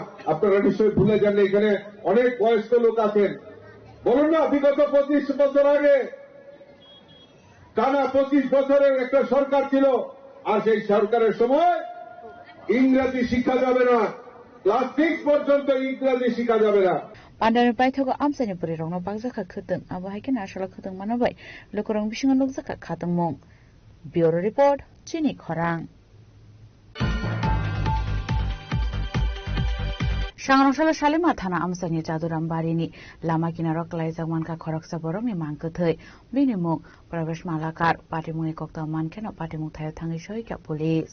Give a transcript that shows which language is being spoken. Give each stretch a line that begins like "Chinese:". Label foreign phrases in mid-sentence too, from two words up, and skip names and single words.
Bangla: আপনারা নিশ্চয়ই ভুলে যান, এখানে অনেক বয়স্ক লোক আছেন। বলুন না, বিগত 25 বছর আগে টানা 25 বছরের একটা সরকার ছিল, আর সেই সরকারের সময় ইংরাজি শিক্ষা যাবে না, ক্লাস 6 পর্যন্ত ইংরাজি শিক্ষা যাবে না।
Kok Borok: Pandai paithago amsani puri rongno bakjaka khuteng abo haike nashala khuteng manabai lokorong bisinga nokjaka khateng mong.
English: Bureau report
Kok Borok: Chini Khorang. Sangrongshalo Shalima Thana amsani Jaduram Barini Lama Kinaro Klaijak Manka Khoroksa Borongni Mangkuthei Binimuk Pravesh Malakar Patimuni Kokta Mankeno Patimuk Thayo Thangi Shoika Police.